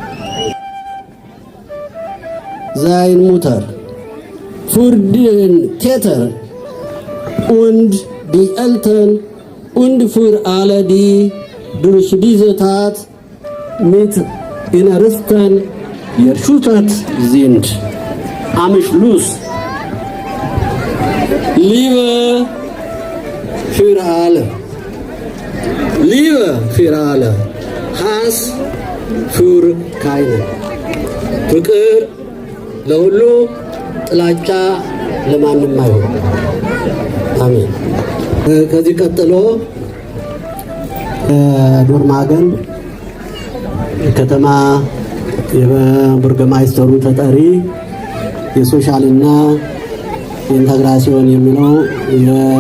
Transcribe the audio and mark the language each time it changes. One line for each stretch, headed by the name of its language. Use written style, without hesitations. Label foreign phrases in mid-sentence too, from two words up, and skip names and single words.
German: seine Mutter, für den Täter und die Eltern und für alle, die durch diese Tat mit Innersten erschüttert sind. Am Schluss: Liebe für alle, Liebe für alle, Hass für keinen,
Amharic: ፍቅር ለሁሉ ጥላቻ ለማንም አይሆን። አሜን። ከዚህ ቀጥሎ ዶርማገን ከተማ የቡርገማይስተሩ ተጠሪ የሶሻልና ኢንተግራሲዮን የሚለው